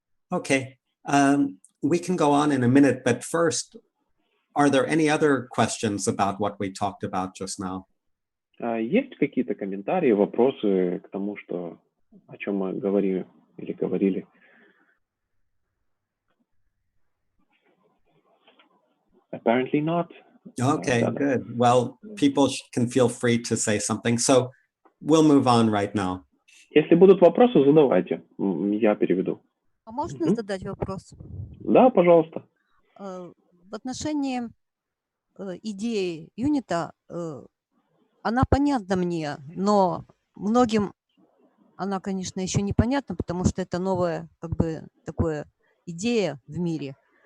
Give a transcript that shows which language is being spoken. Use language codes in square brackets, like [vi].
[en] Okay, we can go on in a minute, but first, are there any other questions about what we talked about just now? [ru] Есть какие-то комментарии, вопросы к тому, о чем мы говорили или говорили? [en] Apparently not. Okay, good. Well, people can feel free to say something. So we'll move on right now. [ru] Если будут вопросы, задавайте. Я переведу. А можно задать вопрос? Да, пожалуйста. В отношении идеи юнита, она понятна мне, но многим она, конечно, еще непонятна, потому что это новая, как бы, такая идея в мире.